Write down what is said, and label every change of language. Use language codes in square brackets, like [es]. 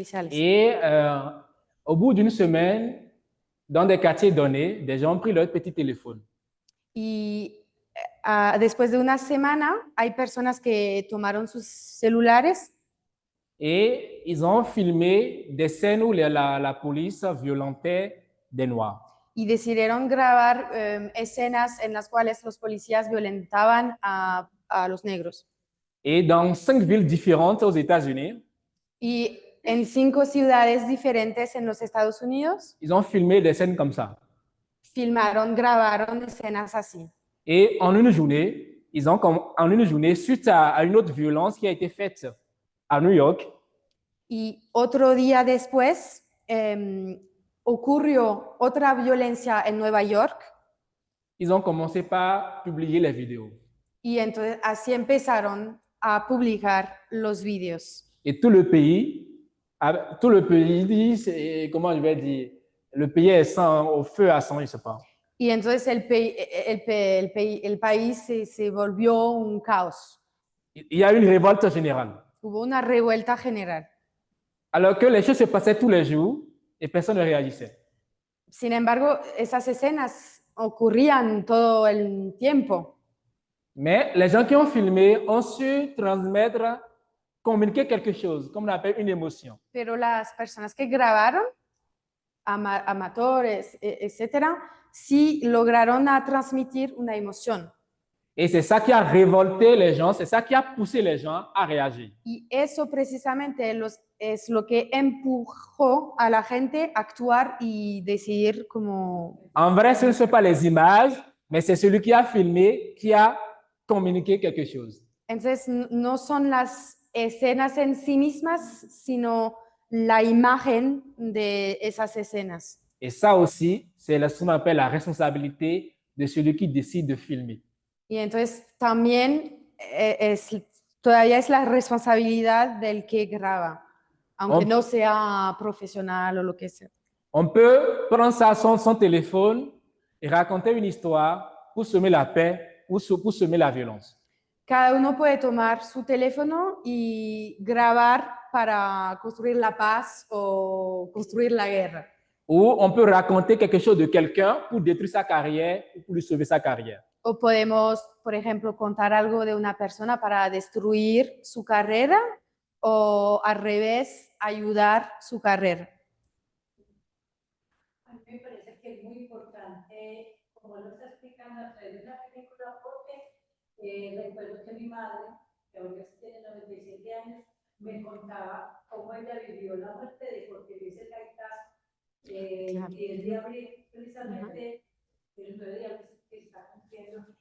[fr] Et au bout d'une semaine, dans des quartiers donnés, des gens ont pris leur petit téléphone. [es] Y después de una semana, hay personas que tomaron sus celulares [fr] Et ils ont filmé des scènes où la police violentait des Noirs. [es] y decidieron grabar escenas en las cuales los policías violentaban a los negros. [fr] Et dans 5 villes différentes aux États-Unis, [es] Y en 5 ciudades diferentes en los Estados Unidos, [fr] ils ont filmé des scènes comme ça. [es] grabaron escenas así. [fr] Et en une journée, suite à une autre violence qui a été faite à New York, [es] Y otro día después ocurrió otra violencia en Nueva York [fr] ils ont commencé par publier les vidéos. [es] y entonces así empezaron a publicar los vídeos. [fr] Et tout le pays dit, comment je vais dire, le pays est au feu à sang, je ne sais pas. [es] Y entonces el país se volvió un caos. [fr] Il y a eu une révolte générale. [es] Hubo una revuelta general. [fr] Alors que les choses se passaient tous les jours et personne ne réagissait. [es] Sin embargo, esas escenas ocurrían todo el tiempo. [fr] Mais les gens qui ont filmé ont su transmettre, communiquer quelque chose, comme on appelle une émotion. [es] Pero las personas que grabaron, amateurs, etcétera, sí lograron transmitir una emoción. [fr] Et c'est ça qui a révolté les gens, c'est ça qui a poussé les gens à réagir. [es] Y eso precisamente es lo que empujó a la gente a actuar y decidir como... [fr] En vrai, ce ne sont pas les images, mais c'est celui qui a filmé qui a communiqué quelque chose. [es] Entonces, no son las escenas en sí mismas, sino la imagen de esas escenas. [fr] Et ça aussi, c'est ce qu'on appelle la responsabilité de celui qui décide de filmer. [es] Y entonces también todavía es la responsabilidad del que graba, aunque no sea profesional o lo que sea. [fr] On peut prendre son téléphone et raconter une histoire pour semer la paix ou pour semer la violence. [es] Cada uno puede tomar su teléfono y grabar para construir la paz o construir la guerra. [fr] Ou on peut raconter quelque chose de quelqu'un pour détruire sa carrière ou pour lui sauver sa carrière. [es] O podemos, por ejemplo, contar algo de una persona para destruir su carrera o al revés, ayudar su carrera. A mí me parece que es muy importante, como lo está explicando a través de la película, porque recuerdo que mi madre, que ahora tiene 97 años, me contaba cómo ella vivió la muerte de Jorge Luis Gaitán el 10 de abril, precisamente el 9 de abril que está cumpliendo.